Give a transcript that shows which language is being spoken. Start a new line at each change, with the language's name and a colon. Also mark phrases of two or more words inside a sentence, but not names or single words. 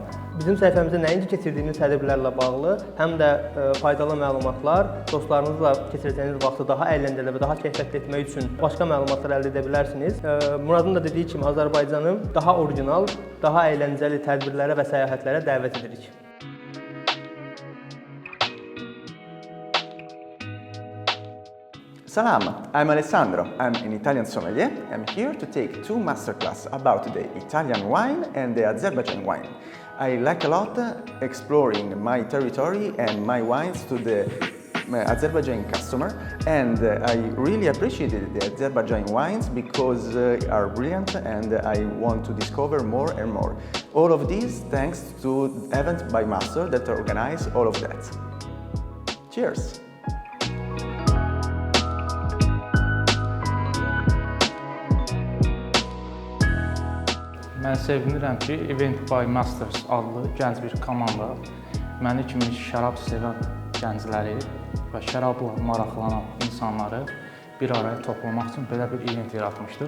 Azerbaijani: Bizim səhifəmizdə nəinki keçirdiyimiz tədbirlərlə bağlı, həm də faydalı məlumatlar, dostlarınızla keçirəcəyiniz vaxtı daha əyləncəli və daha keyfiyyətli etmək üçün başqa məlumatlar əldə edə bilərsiniz. Muradın da dediyi kimi Azərbaycanı daha orijinal, daha əyləncəli tədbirlərə və səyahətlərə dəvət edirik. Salam,
English: I'm Alessandro. I'm an Italian sommelier. I'm here to take 2 masterclasses about the Italian wine and the Azerbaijan wine. I like a lot exploring my territory and my wines to the Azerbaijan customer, and I really appreciated the Azerbaijan wines because are brilliant and I want to discover more and more. All of this thanks to Events by Master that organize all of that. Cheers!
Azerbaijani: Mən sevinirəm ki, Event by Masters adlı gənc bir komanda məni kimi şərab sevən gəncləri və şərabla maraqlanan insanları bir araya toplamaq üçün belə bir event yaratmışdır.